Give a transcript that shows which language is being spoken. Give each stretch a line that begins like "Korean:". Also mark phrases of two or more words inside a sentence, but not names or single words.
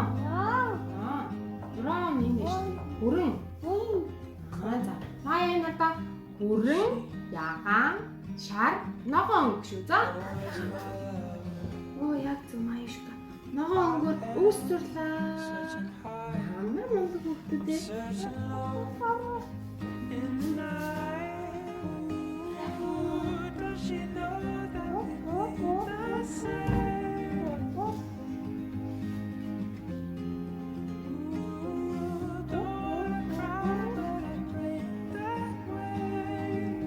Mongolian: Браун юм биш. Хүрэн. За. Мая энэ одоо хүрэн, ягаан, шар, ногоон гэж үү. За. Оо яг зөв мая шүү дээ. Ногоон өнгөөр үүсвэрлээ. Ямар мундаг хөлтөд ээ.
English: in the night? Does she know that I say? Don't cry, don't break that way.